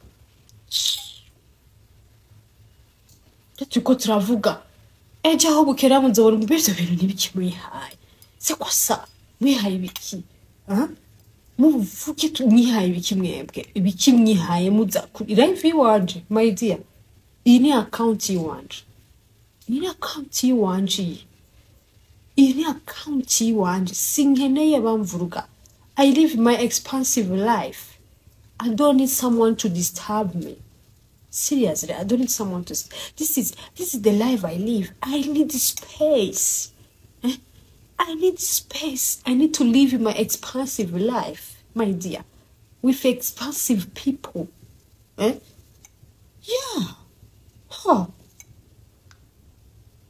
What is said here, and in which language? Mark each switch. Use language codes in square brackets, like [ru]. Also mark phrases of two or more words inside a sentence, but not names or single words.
[rn] tuko turavuga eje aho bukera muzobona mbivyo bintu nibikimwihaye se kwasa mwihaye ibiki muvuge mwihaye ibiki mwebwe ibiki mwihaye muza kuri live y'wanje [en] my dear [rn] ini account y'wanje sinkeneye bamvuruga [en] I live my expansive life. I don't need someone to disturb me. Seriously, I don't need someone to. This is the life I live. I need space. I need space. I need to live my expansive life, my dear, with expansive people. Yeah. Huh.